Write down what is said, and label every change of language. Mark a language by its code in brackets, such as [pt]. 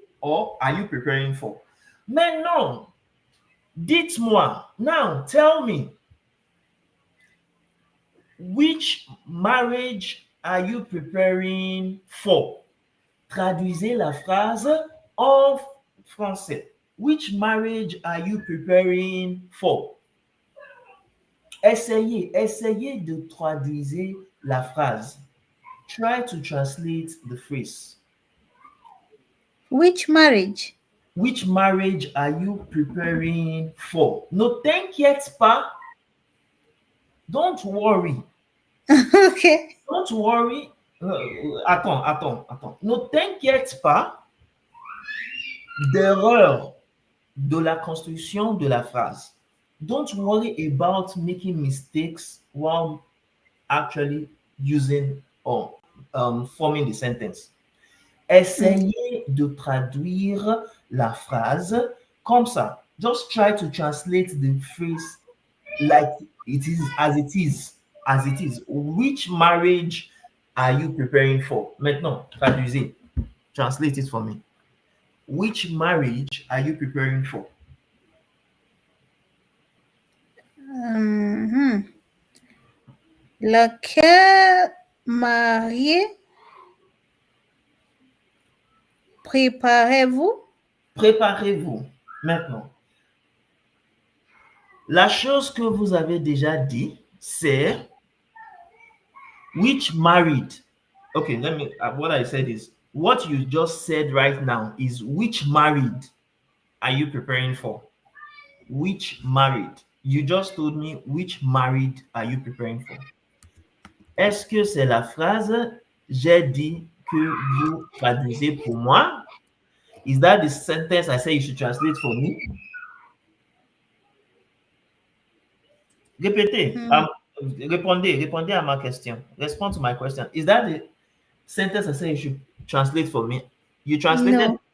[en] Or are you preparing for? [fr] Mais non. Dites-moi. [en] Now, tell me. Which marriage are you preparing for? [fr] Traduisez la phrase en français. [en] Which marriage are you preparing for? [fr] Essayez de traduire la phrase. [en] Try to translate the phrase. Which marriage? Which marriage are you preparing for? [fr] Ne t'inquiète pas. [en] Don't worry. Okay. Don't worry. [fr] Attends. Ne t'inquiète pas d'erreur de la construction de la phrase. [en] Don't worry about making mistakes while actually using or forming the sentence. Okay. [fr] Essayez de traduire la phrase comme ça. [en] Just try to translate the phrase like it is, as it is, as it is. Which marriage are you preparing for? [fr] Maintenant, traduisez. [en] Translate it for me. Which marriage are you preparing for? Mhm. [fr] Lequel marié préparez-vous? Préparez-vous. Maintenant, la chose que vous avez déjà dit, c'est [en] which married. Okay, let me. What I said is what you just said right now is which married are you preparing for? Which married? You just told me which married are you preparing for? [fr] Est-ce que c'est la phrase j'ai dit que vous traduisez pour moi? [en] Is that the sentence I say you should translate for me? [fr] Répétez. Mm. Répondez à ma question. [en] Respond to my question. Is that the sentence I say you should translate for me? You translated No.